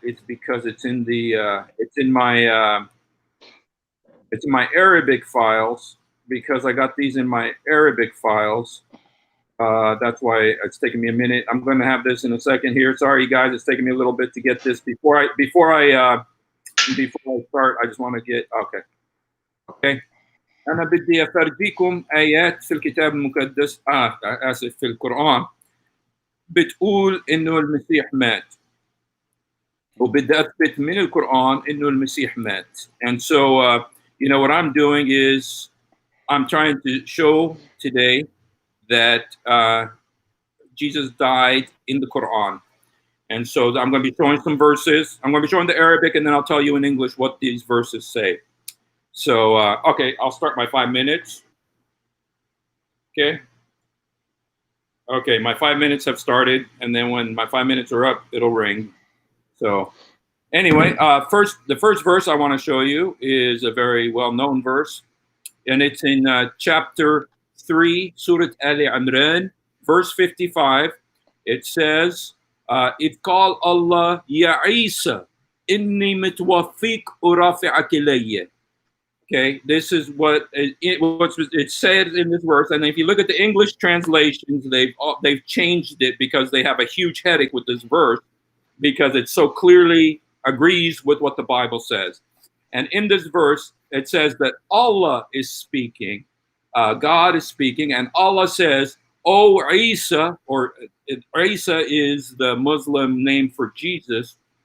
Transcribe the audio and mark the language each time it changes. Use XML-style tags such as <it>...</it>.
<en>It's because it's in my Arabic files, because I got these in my Arabic files. That's why it's taking me a minute. I'm going to have this in a second here. Sorry, guys, it's taking me a little bit to get this before I start. I just want to get okay.</en> <ar>أنا بدي أفرجيكم آيات في الكتاب المقدس آسف في القرآن بتقول إنه المسيح مات، وبدي أثبت من القرآن إنه المسيح مات.</ar> <en>And so what I'm doing is I'm trying to show today that Jesus died in the Quran. And so I'm going to be showing some verses. I'm going to be showing the Arabic, and then I'll tell you in English what these verses say. So, okay, I'll start my 5 minutes. Okay, my 5 minutes have started, and then when my 5 minutes are up, it'll ring. So anyway, the first verse I want to show you is a very well-known verse, and it's in chapter 3, Surah Al-Imran, verse 55. It says,</en> <ar>إذ قال الله يا عيسى إني متوفيك ورافعك إلي.</ar> <en>Okay, this is what it said in this verse, and if you look at the English translations, they've changed it because they have a huge headache with this verse because it so clearly agrees with what the Bible says. And in this verse, it says that Allah is speaking, God is speaking, and Allah says, "O Isa," or Isa is the Muslim name for Jesus.</en>